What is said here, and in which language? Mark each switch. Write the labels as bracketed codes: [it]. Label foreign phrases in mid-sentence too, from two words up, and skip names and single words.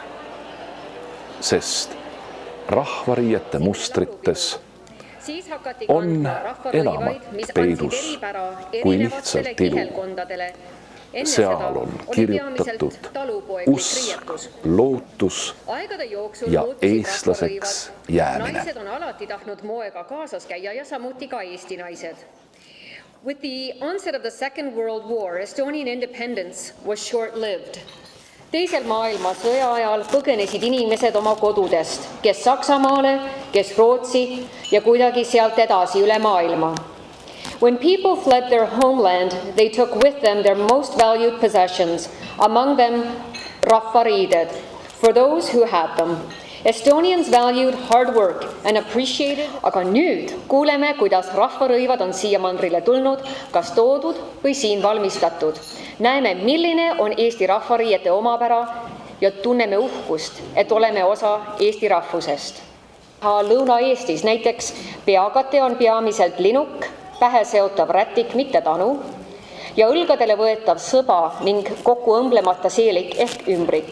[et] Sest rahvariiete mustrites on enamat peidus kui lihtsalt ilu. Seal on kirjutatud usk, lootus ja eestlaseks jäämine. Naised on alati tahtnud moega kaasas käia ja samuti ka Eesti naised. [en] With the onset of the Second World War, Estonian independence was short-lived. [et] Teisel maailmasõja ajal põgenesid inimesed oma kodudest, kes Saksamaale, kes Rootsi ja kuidagi sealt edasi üle maailma. [en] When people fled their homeland, they took with them their most valued possessions, among them rahvariided, for those who had them. Estonians valued hard work and appreciated, [et] aga nüüd kuuleme, kuidas rahvarõivad on siia mandrile tulnud, kas toodud või siin valmistatud. Näeme, milline on Eesti rahvariiete omapära ja tunneme uhkust, et oleme osa Eesti rahvusest. Lõuna-Eestis näiteks peakate on peamiselt linuk, pähe seotav rätik, mitte tanu, ja õlgadele võetav sõba ning kokku õmblemata seelik ehk ümbrik.